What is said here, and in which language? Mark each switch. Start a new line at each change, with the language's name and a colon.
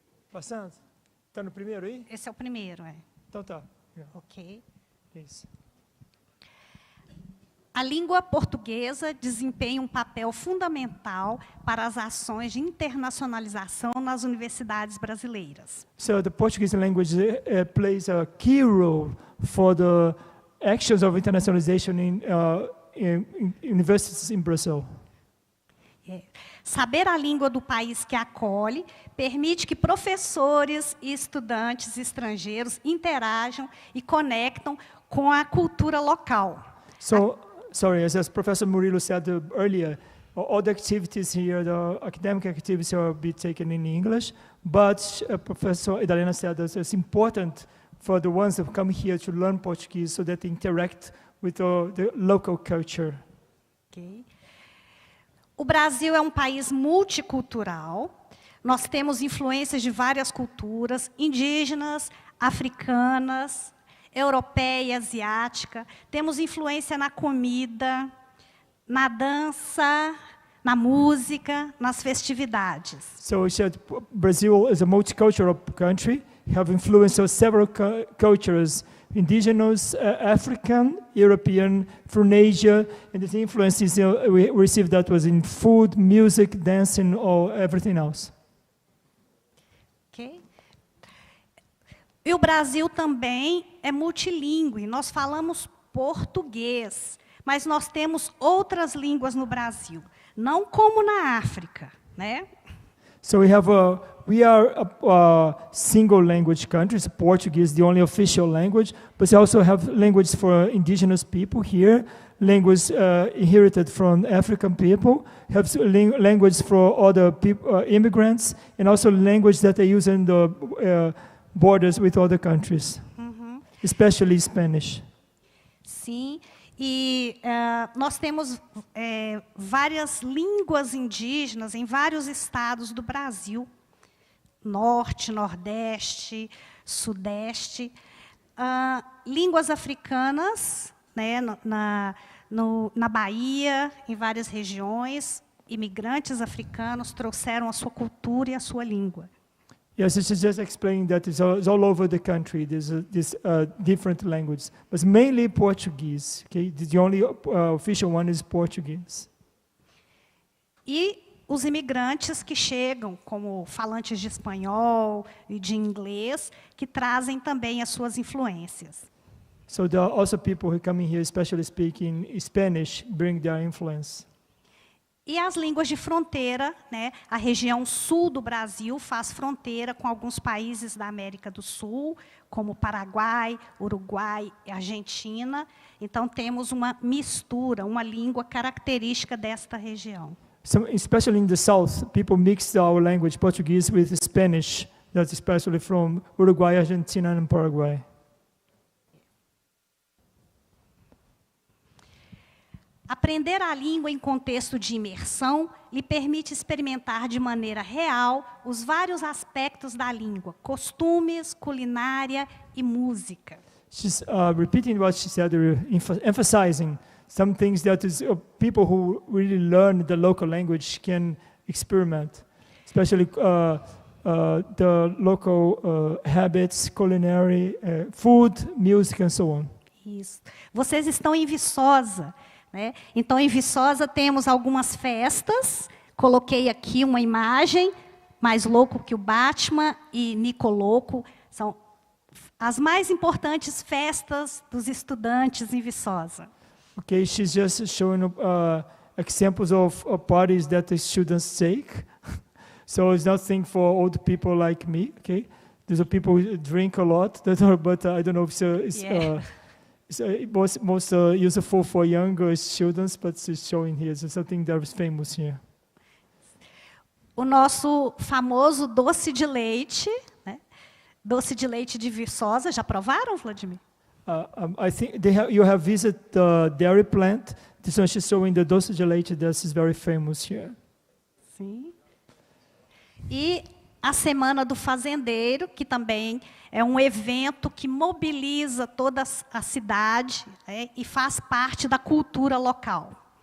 Portuguese: Passando? Está no primeiro aí? Esse é o primeiro, é. Então tá. Ok. Isso. A língua portuguesa desempenha um papel fundamental para as ações de internacionalização nas universidades brasileiras.
English: So the Portuguese language plays a key role for the actions of internationalization in universities in Brazil.
Portuguese: Saber a língua do país que acolhe permite que professores e estudantes estrangeiros interajam e conectam com a cultura local.
English: So, sorry, as Professor Murilo said earlier, all the activities here, the academic activities will be taken in English, but Professor Idalena said that it's important for the ones that come here to learn Portuguese so that they interact with the local culture. Okay.
Portuguese: O Brasil é um país multicultural. Nós temos influências de várias culturas, indígenas, africanas, europeia, asiática. Temos influência na comida, na dança, na música, nas festividades.
English: So we said Brazil is a multicultural country, have influence of several cultures, indigenous, African, European, from Asia, and the influences we received that was in food, music, dancing, or everything else. Okay.
Portuguese: E o Brasil também é multilingüe. Nós falamos português, mas nós temos outras línguas no Brasil, não como na África, né?
English: So we are a single language country. So Portuguese is the only official language, but we also have languages for indigenous people here, language inherited from African people, have language for other people, immigrants, and also language that they use in the borders with other countries, especially Spanish.
Portuguese: Sim. E nós temos várias línguas indígenas em vários estados do Brasil. Norte, Nordeste, Sudeste. Línguas africanas, né, na Bahia, em várias regiões. Imigrantes africanos trouxeram a sua cultura e a sua língua.
English: Yes, it's just explaining that it's all over the country. There's different languages, but mainly Portuguese. Okay, the only official one is Portuguese.
Portuguese: E os imigrantes que chegam, como falantes de espanhol e de inglês, que trazem também as suas influências.
English: So there are also people who come in here, especially speaking Spanish, bring their influence.
Portuguese: E as línguas de fronteira, né? A região sul do Brasil faz fronteira com alguns países da América do Sul, como Paraguai, Uruguai e Argentina. Então, temos uma mistura, uma língua característica desta região.
English: So, especially in the south, people mix our language, Portuguese, with Spanish. That's especially from Uruguay, Argentina, and Paraguay.
Portuguese: Aprender a língua em contexto de imersão lhe permite experimentar de maneira real os vários aspectos da língua, costumes, culinária e música.
English: She's repeating what she said, emphasizing some things that is, people who really learn the local language can experiment, especially the local habits, culinary, food, music, and so on.
Portuguese: Isso. Vocês estão em Viçosa. Né? Então, em Viçosa, temos algumas festas. Coloquei aqui uma imagem, Mais Louco que o Batman e Nicoloco. São as mais importantes festas dos estudantes em Viçosa.
English: Okay, she's just showing examples of parties that the students take. So it's nothing for old people like me. Okay, these are people who drink a lot, but I don't know if it's most useful for younger students, but it's showing here. It's something that is famous here.
Portuguese: O nosso famoso doce de leite, né? Doce de leite de Viçosa, já provaram, Vladimir?
English: I think you have visited the dairy plant. This one is showing the doce de leite that is very famous here.
Portuguese: Sim. E a Semana do Fazendeiro, que também é um evento que mobiliza toda a cidade, né, e faz parte da cultura local.